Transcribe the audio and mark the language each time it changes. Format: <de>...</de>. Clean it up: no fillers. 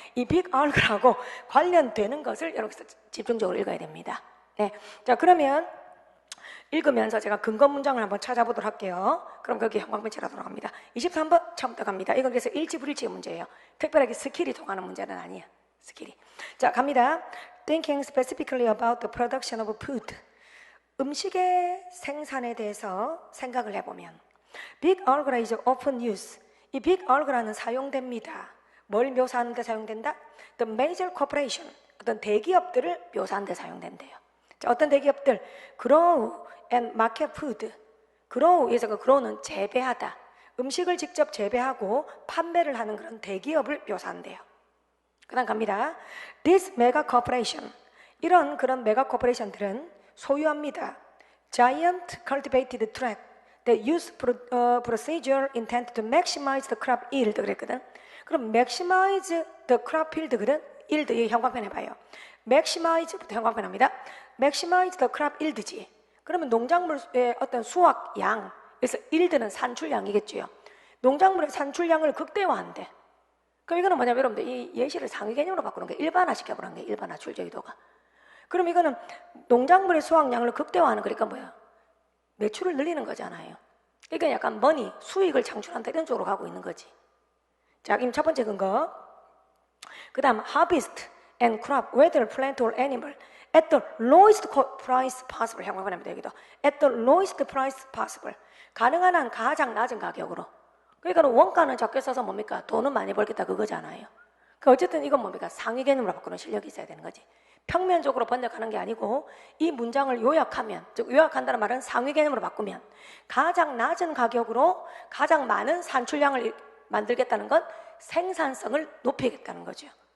<ko>이 빅아그라하고 관련되는 것을 여러분께서 집중적으로 읽어야 됩니다. 네, 자 그러면 읽으면서 제가 근거 문장을 한번 찾아보도록 할게요. 그럼 거기 형광펜치라 돌아갑니다. 23번 처음부터 갑니다. 이건 그래서 일치 불일치의 문제예요. 특별하게 스킬이 통하는 문제는 아니에요. 스킬이. 자 갑니다.</ko> <en>Thinking specifically about the production of food.</en> <ko>음식의 생산에 대해서 생각을 해보면</ko> <en>Big algebra is often used.</en> <ko>이 Big algebra는 사용됩니다. 뭘 묘사하는 데 사용된다?</ko> <en>The major corporation.</en> <ko>어떤 대기업들을 묘사하는 데 사용된대요. 자, 어떤 대기업들?</ko> <en>Grow and market food.</en> <ko>Grow에서 그 grow는 재배하다. 음식을 직접 재배하고 판매를 하는 그런 대기업을 묘사한대요. 그 다음 갑니다.</ko> <en>This mega corporation.</en> <ko>이런 그런 메가 코퍼레이션들은 소유합니다.</ko> <en>Giant cultivated tract that use procedure intended to maximize the crop yield 그랬거든.</en> <ko>그럼</ko> <en>maximize the crop yield거든.</en> <ko>yield 이 형광펜 해봐요. maximize부터 형광펜 합니다.</ko> <en>maximize the crop yield지.</en> <ko>그러면 농작물의 어떤 수확량, 그래서 yield는 산출량이겠죠. 농작물의 산출량을 극대화한대. 그럼 이거는 뭐냐면 여러분들 이 예시를 상위 개념으로 바꾸는 게 일반화 시켜보는 게 일반화 출제의도가. 그럼 이거는 농작물의 수확량을 극대화하는 거니까 뭐야? 매출을 늘리는 거잖아요. 그러니까 약간 머니, 수익을 창출한다 이런 쪽으로 가고 있는 거지. 자, 그럼 첫 번째 근거. 그 다음</ko> <en>harvest and crop, whether plant or animal at the lowest price possible.</en> <ko>형광펜합니다. 여기도</ko> <en>at the lowest price possible.</en> <ko>가능한 한 가장 낮은 가격으로. 그러니까 원가는 적게 써서 뭡니까? 돈은 많이 벌겠다 그거잖아요. 그 어쨌든 이건 뭡니까? 상위 개념으로 바꾸는 실력이 있어야 되는 거지. 평면적으로 번역하는 게 아니고 이 문장을 요약하면, 즉 요약한다는 말은 상위 개념으로 바꾸면 가장 낮은 가격으로 가장 많은 산출량을 만들겠다는 건 생산성을 높이겠다는 거죠.</ko>